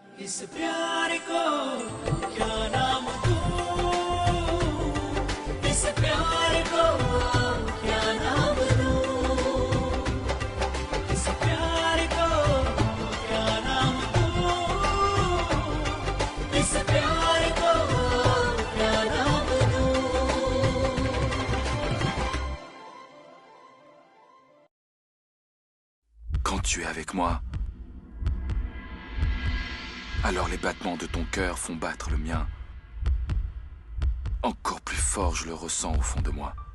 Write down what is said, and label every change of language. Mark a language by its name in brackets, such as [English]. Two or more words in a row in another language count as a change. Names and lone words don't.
[Hindi] इस प्यार को क्या नाम दूं, इस प्यार को क्या नाम दूं, इस प्यार को क्या नाम दूं, इस प्यार को क्या नाम दूं। [French] Quand tu es avec moi, alors les battements de ton cœur font battre le mien. Encore plus fort, je le ressens au fond de moi.